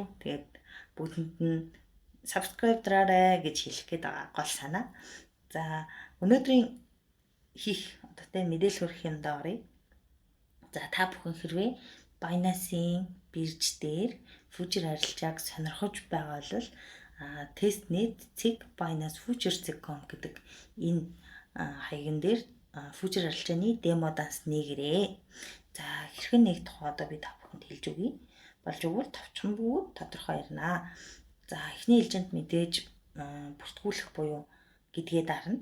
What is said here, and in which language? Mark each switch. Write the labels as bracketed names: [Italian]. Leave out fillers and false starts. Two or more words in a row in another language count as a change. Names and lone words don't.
[Mongolian] Тэгээд бүгдэнд нь subscribe дараарай гэж хэлэх гээд байгаа гол санаа. За өнөөдрийн хийх одоо тэ мэдээлэл хүргэх юмдаа оръё. За та бүхэн хэрвээ Binance-ийн бирж дээр фьючер арилжааг сонирхож байгаа бол testnet.binance.futures.com гэдэг энэ хаягн дээр фьючер арилжааны демо данс нээгээрээ. За хэрхэн нэг тухай одоо би та бүхэнд хэлж өгье. Болж өгвөл товчхон бөгөөд тодорхой ярина. За эхний ээлжинд мэдээж бүртгүүлэх буюу гэдгээ дарна.